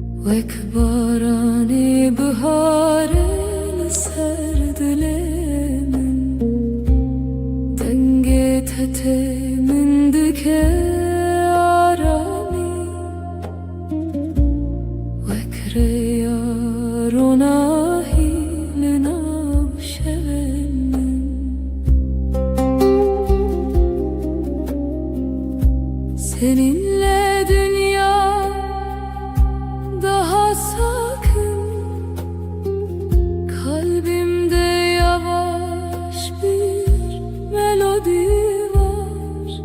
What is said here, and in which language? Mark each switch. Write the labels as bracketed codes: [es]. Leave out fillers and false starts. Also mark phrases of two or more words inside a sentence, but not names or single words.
[ku] وك بارانی بهاره لسر دل من دنگ تته من دکه آرامی وک ریاروناهی لناو شوم من [tr] seninle dünya daha sakın, kalbimde yavaş bir melodi var.